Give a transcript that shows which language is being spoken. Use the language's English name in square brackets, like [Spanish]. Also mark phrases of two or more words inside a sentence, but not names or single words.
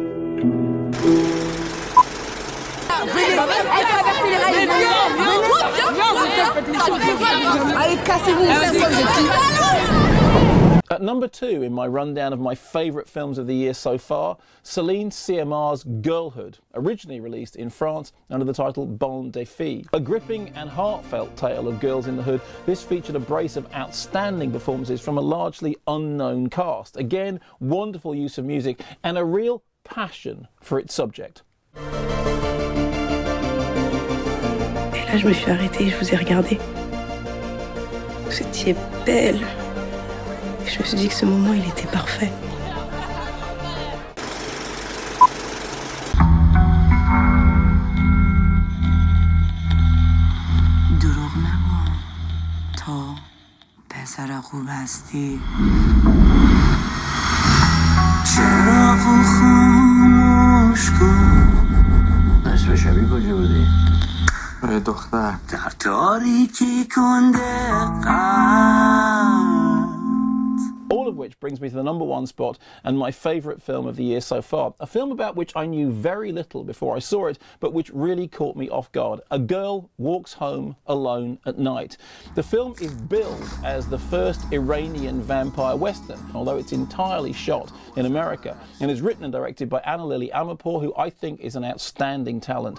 [English] At number 2 in my rundown of my favourite films of the year so far, Céline Sciamma's Girlhood, originally released in France under the title Bon des Filles. A gripping and heartfelt tale of girls in the hood, this featured a brace of outstanding performances from a largely unknown cast. Again, wonderful use of music and a real passion for its subject. [French] Et là, je me suis arrêtée, je vous ai regardé. Vous étiez belle. Et je me suis dit que ce moment, il était parfait. [Persian] دروغ نگو تو پسر خوب هستی چراغو خاموش کن نصف شبی کجا بودی؟ دختر در تاریکی کن دقت. [English] All of which brings me to the number 1 spot and my favourite film of the year so far. A film about which I knew very little before I saw it, but which really caught me off guard. A girl walks home alone at night. The film is billed as the first Iranian vampire western, although it's entirely shot in America, and is written and directed by Anna Lily Amirpour, who I think is an outstanding talent.